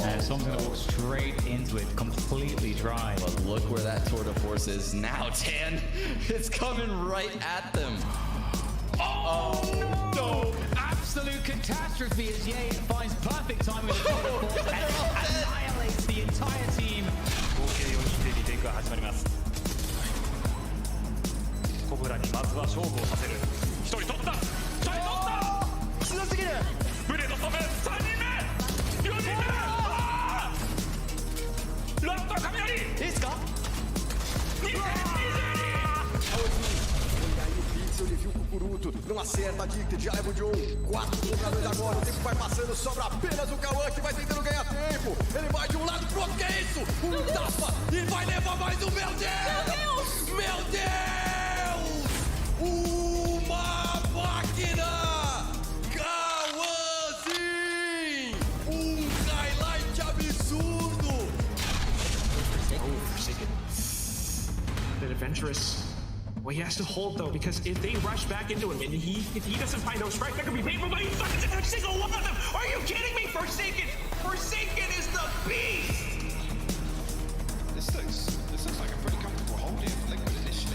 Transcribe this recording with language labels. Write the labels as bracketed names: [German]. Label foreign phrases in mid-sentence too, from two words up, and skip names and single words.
[English] Someone's gonna walk straight into it, completely dry. but look where that tour de force is now, Tan. It's coming right at them. Oh no! Absolute catastrophe as Ye finds perfect time with the force and annihilates the entire team. [Japanese] 合計4人でリテイクが始まります。コブラにまずは勝負をさせる。1人取った。1人取った。強すぎる。ブレードストップ。3人目。4人目。ラント雷。いいですか？22. [Portuguese] Ele viu o Cucuruto, não acerta a Dicted, já leva o John. 4 contra 2 agora, o tempo vai passando, sobra apenas o Cauã que vai tentando ganhar tempo. Ele vai de um lado pro outro, que é isso? Um tapa e vai levar mais um, meu Deus! Meu Deus! Uma máquina! Cauãzinho! Highlight absurdo! [English] Bit adventurous. Well, he has to hold though, because if they rush back into him and if he doesn't find those strikes, that could be painful. But he fucking every single one of them. Are you kidding me? Forsaken is the beast. This looks like a pretty comfortable hold here for Liquid initially.